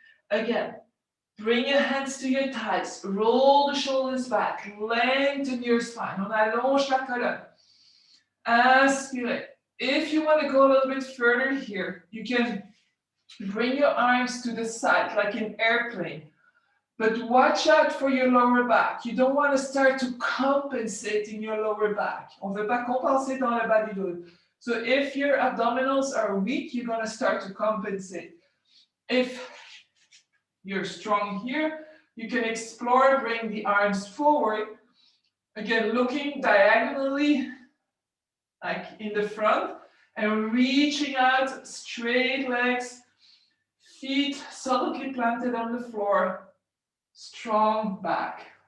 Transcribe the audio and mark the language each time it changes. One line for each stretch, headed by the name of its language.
English: Again, bring your hands to your thighs, roll the shoulders back, lengthen your spine,
French: on allonge la colonne. Inspirez.
English: If you want to go a little bit further here, you can bring your arms to the side like an airplane. But watch out for your lower back. You don't want to start to compensate in your lower back.
French: On ne veut pas compenser dans le bas du dos.
English: So if your abdominals are weak, you're going to start to compensate. If you're strong here, you can explore, bring the arms forward. Again, looking diagonally, like in the front, and reaching out, straight legs, feet solidly planted on the floor, strong back.